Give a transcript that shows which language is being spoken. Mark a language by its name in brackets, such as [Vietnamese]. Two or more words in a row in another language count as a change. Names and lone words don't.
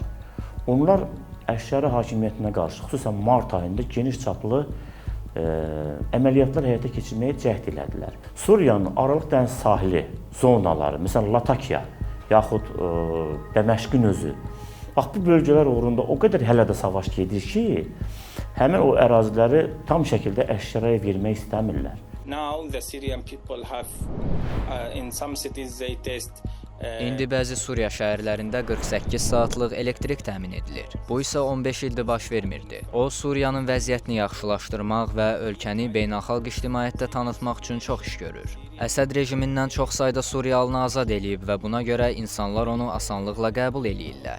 [Azerbaijani] Onlar Əşşara hakimiyyətinə qarşı, xüsusən mart ayında geniş çaplı əməliyyatlar həyata keçirməyə cəhd elədilər. Suriyanın Aralıq dəniz sahili zonaları, məsələn Latakiya yaxud Dəməşqin özü, bax bu bölgələr uğrunda o qədər hələ də savaş gedir ki, həmin o əraziləri tam şəkildə Əşşaraya vermək istəmirlər. [English] Now the Syrian people have in some cities they test [Azerbaijani] İndi bəzi Suriya şəhərlərində 48 saatlıq elektrik təmin edilir. Bu isə 15 ildir baş vermirdi. O, Suriyanın vəziyyətini yaxşılaşdırmaq və ölkəni beynəlxalq ictimaiyyətdə tanıtmaq üçün çox iş görür. Əsəd rejimindən çox sayda Suriyalını azad eləyib və buna görə insanlar onu asanlıqla qəbul eləyirlər.